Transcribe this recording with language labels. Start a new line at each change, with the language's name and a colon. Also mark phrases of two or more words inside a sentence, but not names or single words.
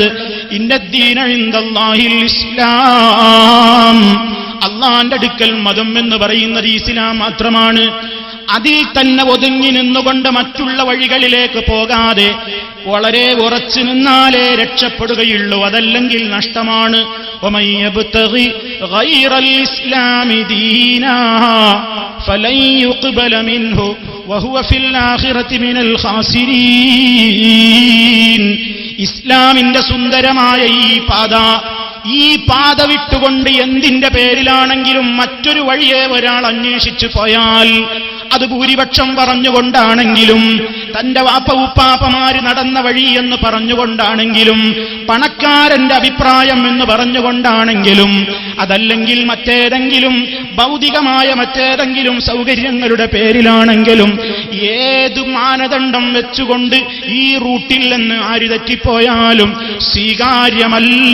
Arabic: إن الدين عند الله الإسلام,
Malayalam: അള്ളാന്റെ അടുക്കൽ മതം എന്ന് പറയുന്നത് ഇസ്ലാം മാത്രമാണ്. അതിൽ തന്നെ ഒതുങ്ങി നിന്നുകൊണ്ട് മറ്റുള്ള വഴികളിലേക്ക് പോകാതെ വളരെ ഉറച്ചു നിന്നാലേ രക്ഷപ്പെടുകയുള്ളൂ, അതല്ലെങ്കിൽ നഷ്ടമാണ്.
Arabic: ومن يبتغي غير الإسلام دينا فلن يقبل منه وهو في الآخرة من الخاسرين.
Malayalam: ഇസ്ലാമിന്റെ സുന്ദരമായ ഈ പാത വിട്ടുകൊണ്ട് എന്തിന്റെ പേരിലാണെങ്കിലും മറ്റൊരു വഴിയെ ഒരാൾ അന്വേഷിച്ചു പോയാൽ, അത് ഭൂരിപക്ഷം പറഞ്ഞുകൊണ്ടാണെങ്കിലും, തന്റെ വാപ്പ-ഉപ്പാപ്പമാര് നടന്ന വഴി എന്ന് പറഞ്ഞുകൊണ്ടാണെങ്കിലും, പണക്കാരന്റെ അഭിപ്രായം എന്ന് പറഞ്ഞുകൊണ്ടാണെങ്കിലും, അതല്ലെങ്കിൽ മറ്റേതെങ്കിലും ഭൗതികമായ മറ്റേതെങ്കിലും സൗകര്യങ്ങളുടെ പേരിലാണെങ്കിലും, ഏത് മാനദണ്ഡം വെച്ചുകൊണ്ട് ഈ റൂട്ടിൽ നിന്ന് ആര് തെറ്റിപ്പോയാലും സ്വീകാര്യമല്ല.